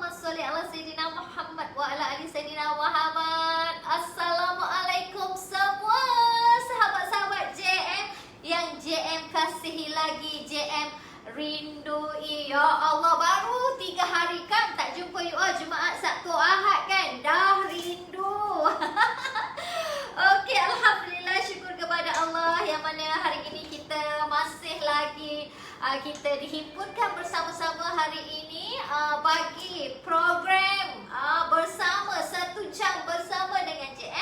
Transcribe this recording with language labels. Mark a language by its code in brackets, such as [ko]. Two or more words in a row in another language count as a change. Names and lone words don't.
[ar] صلّ على سيدنا محمد وعلى آل سيدنا محمد. [ms] Assalamualaikum semua sahabat-sahabat JM yang JM kasihi lagi, JM rindui. Ya Allah, baru 3 hari kan tak jumpa [en] you all, [ms] Jumaat, Sabtu, Ahad kan. Dah rindu. Okey, alhamdulillah, syukur kepada Allah yang mana hari ini kita masih lagi kita dihimpunkan bersama-sama hari ini bagi program bersama 1 jam bersama dengan JM.